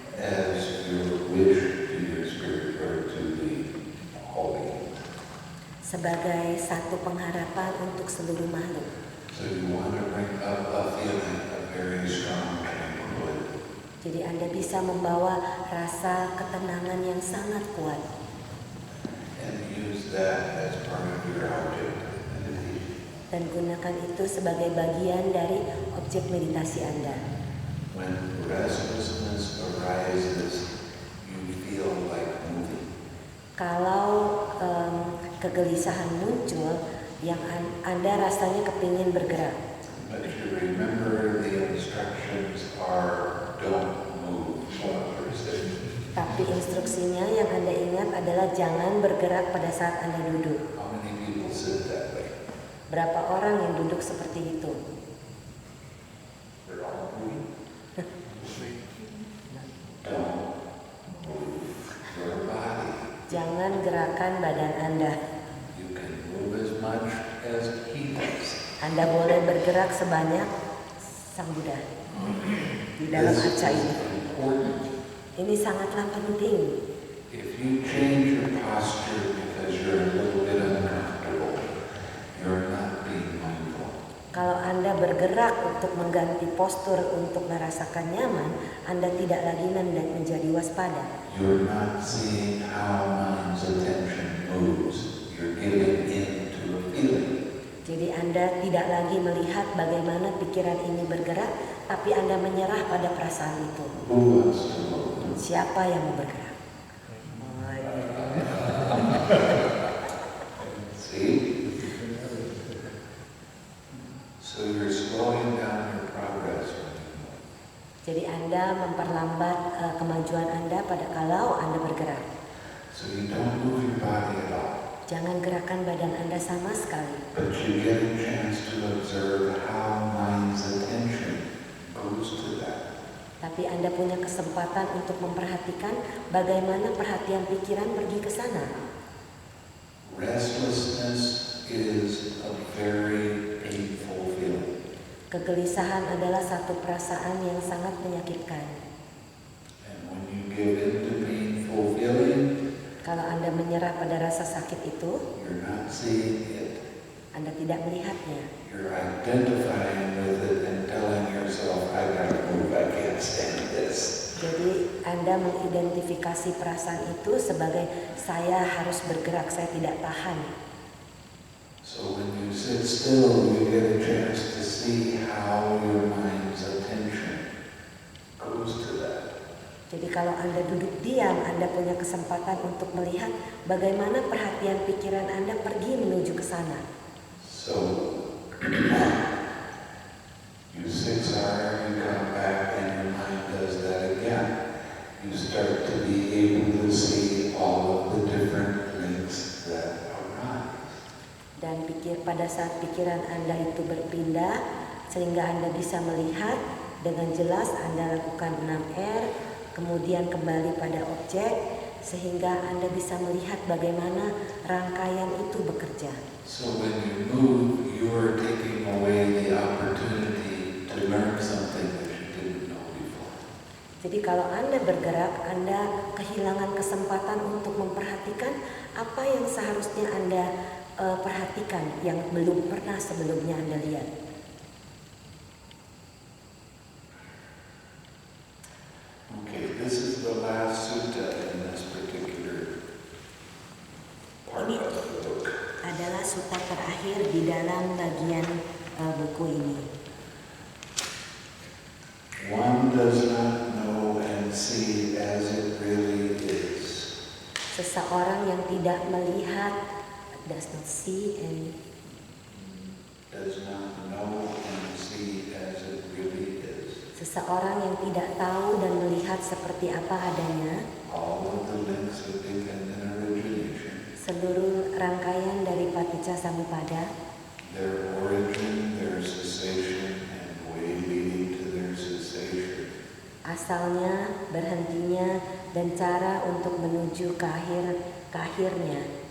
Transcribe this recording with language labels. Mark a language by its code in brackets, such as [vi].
[en] as your wish to your spirit or to the holy. [id] sebagai satu pengharapan untuk seluruh makhluk. [en] So you want to bring up a feeling of very strong tranquility. [id] Jadi Anda bisa membawa rasa ketenangan yang sangat kuat [en] And use that as part of your object of meditation. [id] dan gunakan itu sebagai bagian dari objek meditasi Anda. [en] When restlessness arises, you feel like moving. [id] Kalau kegelisahan muncul, yang Anda rasanya kepingin bergerak. [en] But you remember the instructions are don't move while you're sitting. [id] Tapi instruksinya yang Anda ingat adalah jangan bergerak pada saat Anda duduk. [en] How many people sit that way? [id] Berapa orang yang duduk seperti itu? [en] They're all moving. Don't move your body. [id] Jangan gerakan badan Anda. [en] You can move as much as he does. [id] Anda boleh bergerak sebanyak Sang Buddha di dalam [en] This [id] acara [en] is [id] ini. [en] important. [id] Ini sangatlah penting. [en] If you change your posture because you're a little bit uncomfortable, you're not being mindful. [id] Kalau Anda bergerak untuk mengganti postur untuk merasakan nyaman, Anda tidak lagi menjadi waspada. [en] You're not seeing how mind's attention moves. You're giving in to a feeling. [id] Jadi Anda tidak lagi melihat bagaimana pikiran ini bergerak, tapi Anda menyerah pada perasaan itu. [en] Who wants to move? [id] Siapa yang mau bergerak? [en] See? So you're slowing down your progress when you move. [id] Jadi Anda memperlambat kemajuan Anda pada kalau Anda bergerak. [en] So you don't move your body at all. [id] Jangan gerakan badan Anda sama sekali. [en] But you get a chance to observe how mind's attention goes to that. [id] Tapi Anda punya kesempatan untuk memperhatikan bagaimana perhatian pikiran pergi ke sana. [en] Restlessness is a very painful feeling. [id] Kegelisahan adalah satu perasaan yang sangat menyakitkan. [en] And when you give in to painful feeling, [id] Kalau Anda menyerah pada rasa sakit itu, [en] you're not seeing it. [id] Anda tidak melihatnya. [en] You're identifying with it and telling yourself, I gotta move, I can't stand this. [id] Jadi Anda mengidentifikasi perasaan itu sebagai saya harus bergerak, saya tidak tahan. [en] So when you sit still, you get a chance to see how your mind's attention goes to that. [id] Jadi kalau Anda duduk diam, Anda punya kesempatan untuk melihat bagaimana perhatian pikiran Anda pergi menuju ke sana. [en] So you 6 hours, you come back, and your mind does that again. You start to be able to see all of the different links that arise. [id] Dan pada saat pikiran Anda itu berpindah, sehingga Anda bisa melihat dengan jelas, Anda lakukan 6R, kemudian kembali pada objek, sehingga Anda bisa melihat bagaimana rangkaian itu bekerja. [en] So when you move, you are taking away the opportunity to learn something that you didn't know before. [id] Jadi kalau Anda bergerak, Anda kehilangan kesempatan untuk memperhatikan apa yang seharusnya Anda perhatikan, yang belum pernah sebelumnya Anda lihat. [en] Okay, this is the last sutta in this particular part [id] Ini [en] of the book. [id] adalah sutta terakhir di dalam bagian buku ini. [en] One does not know and see as it really is. [id] Seseorang yang tidak melihat, [en] does not see and Does not know and see as it really is. [id] seseorang yang tidak tahu dan melihat seperti apa adanya, [en] All of the links of dependent origination, [id] seluruh rangkaian dari paticca samuppada, [en] their origin, their cessation, and way leading to their cessation, [id] asalnya, berhentinya, dan cara untuk menuju ke akhirnya.